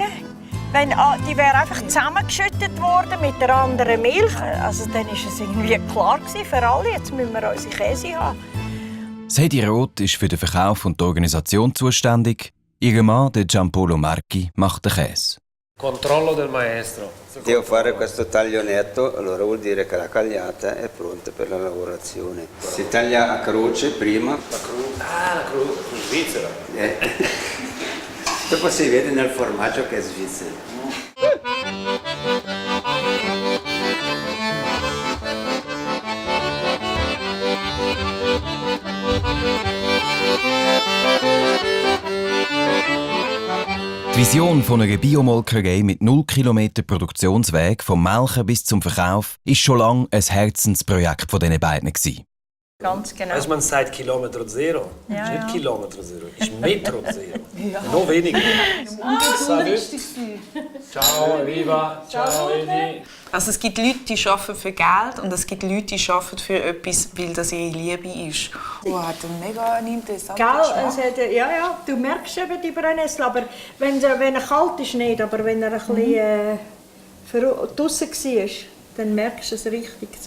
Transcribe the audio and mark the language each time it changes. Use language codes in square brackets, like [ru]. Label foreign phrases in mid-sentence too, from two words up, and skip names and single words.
[de] Wenn, die wäre einfach zusammengeschüttet worden mit der anderen Milch. Also dann war es irgendwie klar für alle, jetzt müssen wir unsere Käse haben. Hedi Roth ist für den Verkauf und die Organisation zuständig. Ihr Mann, der Giampolo Marchi, macht den Käse. [it] Controllo del maestro. Devo fare questo taglio netto, allora vuol dire che la cagliata è pronta per la lavorazione. Si taglia a croce prima. La croce svizzera. Dopo si vede nel formaggio che è svizzero. [de] Die Vision von einer Biomolkerei mit 0 Kilometer Produktionsweg vom Melken bis zum Verkauf ist schon lange ein Herzensprojekt von diesen beiden gewesen. Ganz genau. Also man sagt Kilometer Zero. Ja, ist nicht ja. Kilometer Zero, ist [it] Metro Zero. [de] Ja. Noch weniger. Salut. [it] Ciao, Viva. Ciao, Edi. [de] Also es gibt Leute, die arbeiten für Geld und es gibt Leute, die arbeiten für etwas, weil das ihre Liebe ist. Oh, hat einen mega interessanten Geschmack. Ja, du merkst eben die Brennnessel, aber wenn er kalt ist, nicht. Aber wenn er ein bisschen draussen war, dann merkst du es richtig so.